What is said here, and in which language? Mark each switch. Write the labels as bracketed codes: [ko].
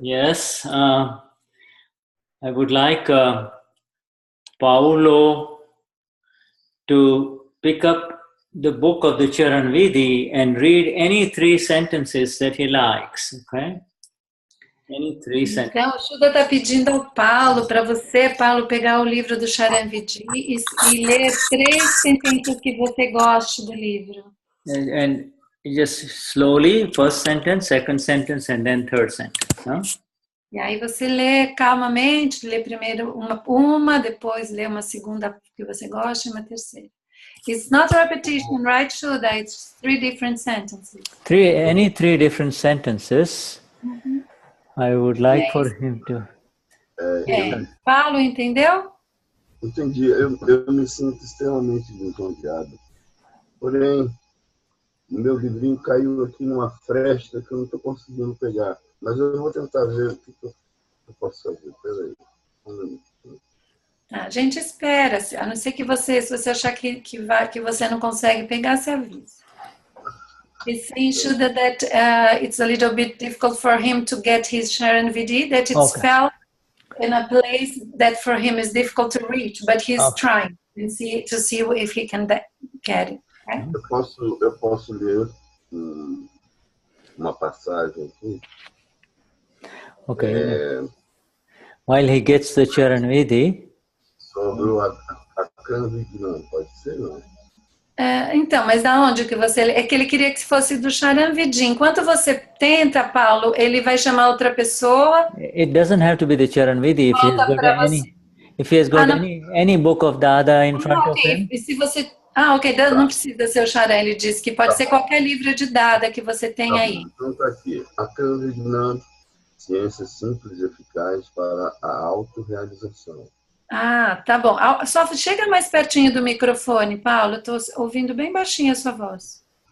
[en] Yes, I would like Paolo to pick up the book of the Charan Vidhi and read any 3 sentences that he likes, okay? Any 3 sentences. [pt] Então, o Shuddha está pedindo ao Paulo, para você, Paulo, pegar o livro do Charan Vidhi e ler 3 sentenças que você goste do livro. [en] And just slowly, first sentence, second sentence, and then third sentence. Huh? [pt] E aí você lê calmamente, lê primeiro uma, depois lê uma segunda que você gosta e uma terceira. [en] It's not a repetition, right, Shuddha? It's 3 different sentences. Any 3 different sentences. I would like for him to... [pt] Paulo, entendeu? Entendi. Eu me sinto extremamente desencontrado. Porém, o meu livrinho caiu aqui numa fresta que eu não estou conseguindo pegar. Mas eu vou tentar ver o que eu posso fazer. Peraí. A gente espera, a não ser que se você achar que você não consegue pegar, você avisa. [en] It's saying, Shuddha, that it's a little bit difficult for him to get his Sharan VD, that it's felt in a place that for him is difficult to reach, but he's trying and to see if he can get it. Okay? [pt] Eu posso ler uma passagem aqui. [en] Okay. While he gets the Charan Vidhi. [pt] Sobre o Akram Vignan, pode ser, não? Então, mas da onde que você... É que ele queria que fosse do Charan Vidhi. Enquanto você tenta, Paulo, ele vai chamar outra pessoa. [en] It doesn't have to be the Charan Vidhi. If he has got any book of Dada in front of him. [pt] E se você... ok, não precisa ser o Charan. Ele disse que pode ser qualquer livro de Dada que você tem aí. Então tá aqui. Akram Vignan, ciência simples e eficaz para a autorrealização. Tá bom. Só chega mais pertinho do microfone, Paulo. Eu estou ouvindo bem baixinho a sua voz.